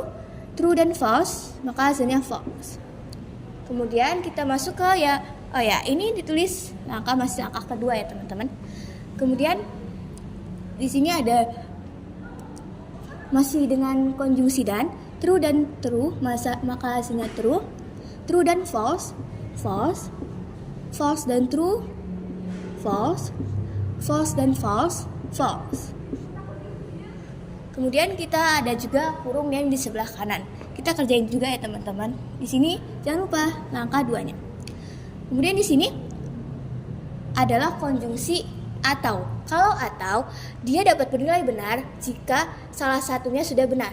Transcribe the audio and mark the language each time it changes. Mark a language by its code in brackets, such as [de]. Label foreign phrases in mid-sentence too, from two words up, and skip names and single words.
[id] True dan false, maka hasilnya false. Kemudian kita masuk ke ini ditulis masih langkah kedua ya teman-teman. Kemudian di sini ada masih dengan konjungsi dan true, maka hasilnya true. [en] True dan false, false, false dan true, false, false dan false, false. [id] Kemudian kita ada juga kurung yang di sebelah kanan. Kita kerjain juga ya teman-teman. Di sini jangan lupa langkah 2-nya. Kemudian di sini adalah konjungsi atau. Kalau atau, dia dapat bernilai benar jika salah satunya sudah benar.